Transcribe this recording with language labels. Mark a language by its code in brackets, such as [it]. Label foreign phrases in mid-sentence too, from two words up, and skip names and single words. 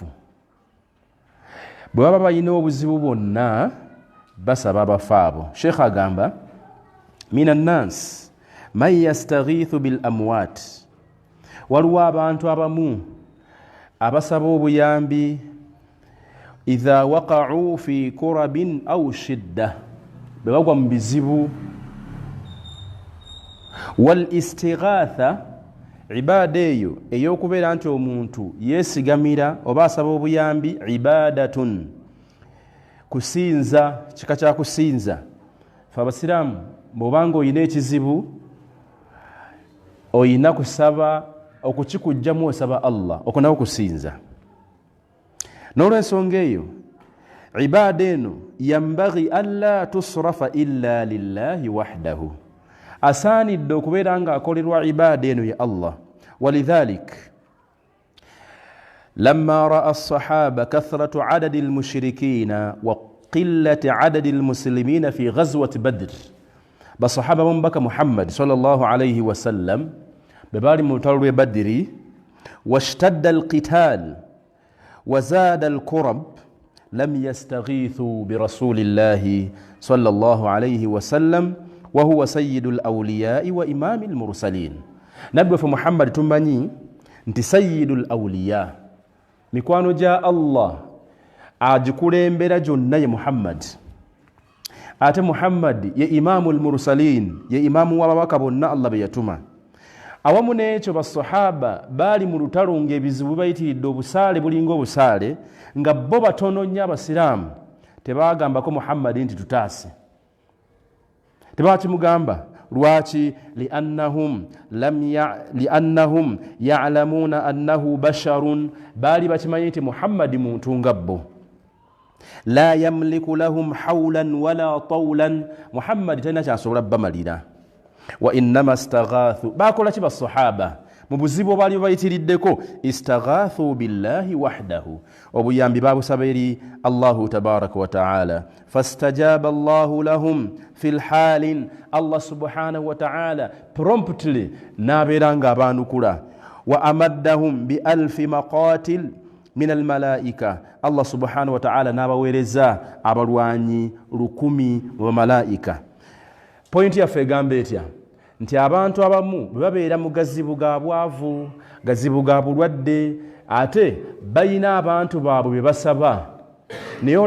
[lg] Bwe baba balina obuzibu bwonna basaba abafu abo. Sheikh agamba [ar] من الناس من يستغيث بالأموات, [lg] waliwo abantu abamu abasaba obuyambi [ar] إذا وقعوا في كرب أو شدة, [lg] bwe bagwa mu bizibu. [ar] والاستغاثة, [lg] ibaada eyo ey'okubeera nti omuntu yeesigamira oba asaba obuyambi, ibadatun, kusinza, kika kya kusinza. Fe abasiraamu bw'obanga oyina ekizibu oyina kusaba okukikujjamu, osaba Allah okunawo kusinza. N'olwensonga eyo ibaada eno [ar] ينبغي ألا تصرف إلا لله وحده, [lg] asaanidde okubeera nga akolerwa ibaada eno ya Allah. [ar] ولذلك لما رأى الصحابة كثرة عدد المشركين وقلة عدد المسلمين في غزوة بدر, [lg] basahaba b'omubaka Muhammad [ar] صلى الله عليه وسلم [lg] bwe baali mu lutalo lw'e Badiri, [ar] واشتد القتال وزاد الكرب لم يستغيثوا برسول الله صلى الله عليه وسلم وهو سيد الأولياء وإمام المرسلين. [lg] Nabbi waffe Muhammad tumanyi nti [ar] سيد الأولياء, [lg] mikwano gya Allah agikulembera gyonna ye Muhammad. Ate Muhammad ye [ar] إمام المرسلين, [lg] ye imamu w'ababaka bonna Allah be yatuma. Awamu n'ekyo basahaba baali mu lutalo ng'ebizibu bayitiridde obusaale bulinga obusaale, nga bo batono nnyo abasiraamu. Tebaagambako Muhammad nti tutaase, tebakimugamba. Lwaki? [ar] لأنهم يعلمون أنه بشر, [lg] baali bakimanyi nti Muhammad muntu nga bo. [ar] لا يملك لهم حولا ولا طولا, [lg] Muhammad talina kyasobola bamalira. [ar] وإنما استغاثوا, [lg] bakola ki basahaba mu buzibu baali bayitiriddeko? [ar] استغاثوا بالله وحده, [lg] obuyambi babusaba eri [ar] الله تبارك وتعالى. فاستجاب الله لهم في الحال, الله سبحانه وتعالى [lg] promptly nabeera nga abanukula. [ar] وأمدهم بألف مقاتل من الملائكة, الله سبحانه وتعالى [lg] n'abaweereza abalwanyi 1,000 mu malaika. Point yaffe egamba etya nti abantu abamu bwe babeera mu gazibu ga bwavu, gazibu ga bulwadde, ate balina abantu baabwe be basaba.